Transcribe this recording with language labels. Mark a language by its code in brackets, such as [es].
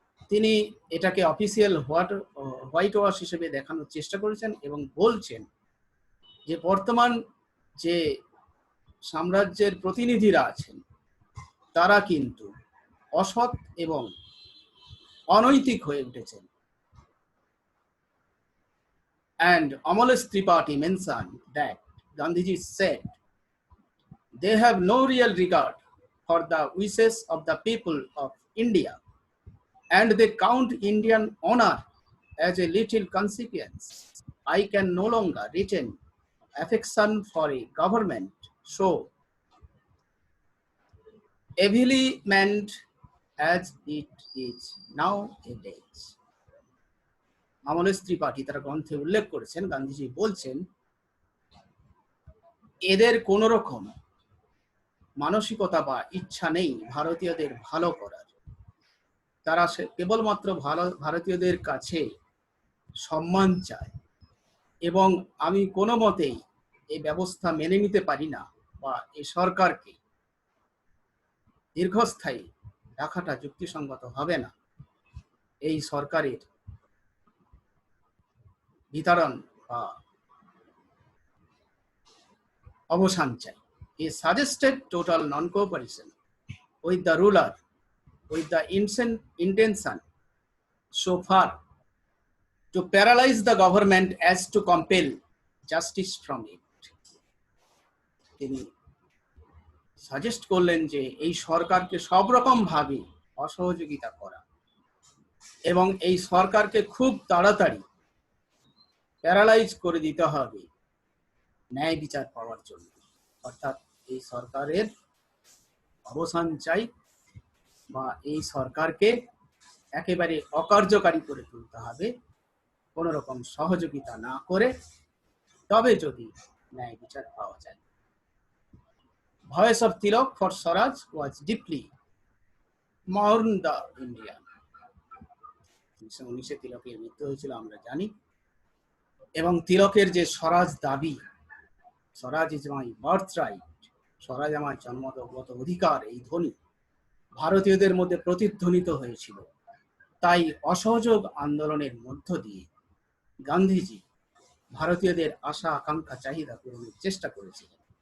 [bn] তিনি এটাকে official white wash হিসেবে দেখানোর চেষ্টা করেছেন এবং বলছেন যে বর্তমান যে সাম্রাজ্যের প্রতিনিধিরা আছেন তারা কিন্তু অসৎ এবং অনৈতিক হয়ে উঠেছেন। [en] And Amalesh Tripathi mentioned that Gandhiji said they have no real regard for the wishes of the people of India, and they count Indian honor as a little consequence. I can no longer retain affection for a government so heavily manned as it is nowadays. [bn] আমলেশ Tripathi তার গ্রন্থে উল্লেখ করেছেন, গান্ধীজি বলছেন এদের কোন রকম মানসিকতা বা ইচ্ছা নেই ভারতীয়দের ভালো করার। তারা কেবলমাত্র ভারতীয়দের কাছে সম্মান চায়, এবং আমি কোনো মতেই এই ব্যবস্থা মেনে নিতে পারি না, বা এই সরকারকে দীর্ঘস্থায়ী রাখাটা যুক্তিসঙ্গত হবে না। এই সরকারের বিতরণ বা অবসান চাই। [en] He suggested total non-cooperation with the ruler with the intention so far to paralyze the government as to compel justice from it. [bn] তিনি সাজেস্ট করলেন যে এই সরকারকে সব রকম ভাবে অসহযোগিতা করা এবং এই সরকারকে খুব তাড়াতাড়ি প্যারালাইজ করে দিতে হবে ন্যায় বিচার পাওয়ার জন্য। অর্থাৎ এই সরকারের অবসান চাই, বা এই সরকারকে একেবারে অকার্যকারী করে তুলতে হবে কোন রকম সহযোগিতা না করে, তবে যদি ন্যায় বিচার পাওয়া যায়। [en] Voice of Tilak for Swaraj was deeply mourned the Indian. [bn] 1919-এ তিলকের মৃত্যু হয়েছিল আমরা জানি, এবং তিলকের যে স্বরাজ দাবি, [en] swaraj is my birthright, [bn] স্বরাজ আমার জন্মগত অধিকার, এই ধ্বনি ভারতীয়দের মধ্যে প্রতিধ্বনিত হয়েছিল। তাই অসহযোগ আন্দোলনের মধ্য দিয়ে গান্ধীজি ভারতীয়দের আশা আকাঙ্ক্ষা চাহিদা পূরণের চেষ্টা করেছিলেন।